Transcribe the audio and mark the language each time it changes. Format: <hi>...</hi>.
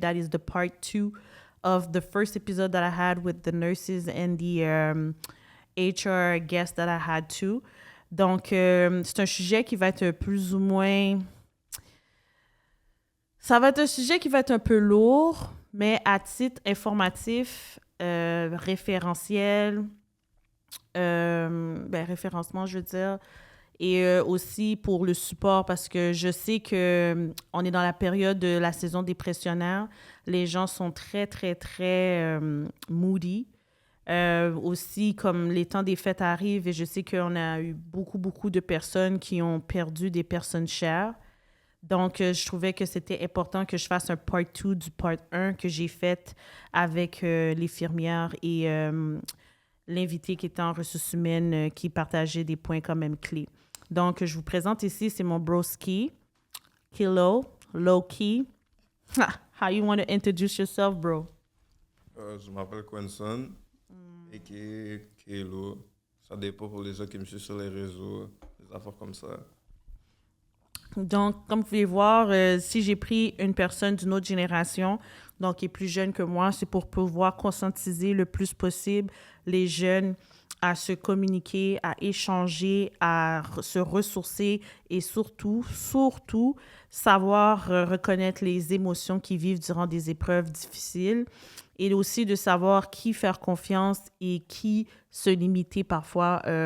<en>That is the part 2 of the first episode that I had with the nurses and the HR guests that I had too.</en> <fr>Donc, c'est un sujet qui va être plus ou moins... Ça va être un sujet qui va être un peu lourd, mais à titre informatif, référentiel, référencement, je veux dire, et aussi pour le support, parce que je sais qu'on est dans la période de la saison dépressionnaire. Les gens sont très, très, très moody. Aussi, comme les temps des fêtes arrivent, et je sais qu'on a eu beaucoup, beaucoup de personnes qui ont perdu des personnes chères. Donc, je trouvais que c'était important que je fasse un part 2 du part 1 que j'ai fait avec l'infirmière et l'invité qui était en ressources humaines qui partageait des points quand même clés. Donc, je vous présente ici, c'est mon broski, Kilo, Low-Key.</fr> <en>How you want to introduce yourself, bro?</en> <fr>Je m'appelle Quenson, et Kilo. Ça dépend pour les gens qui me suivent sur les réseaux, des affaires comme ça. Donc, comme vous pouvez voir, si j'ai pris une personne d'une autre génération, donc qui est plus jeune que moi, c'est pour pouvoir conscientiser le plus possible les jeunes à se communiquer, à échanger, à se ressourcer et surtout, savoir reconnaître les émotions qu'ils vivent durant des épreuves difficiles et aussi de savoir qui faire confiance et qui se limiter parfois.</fr>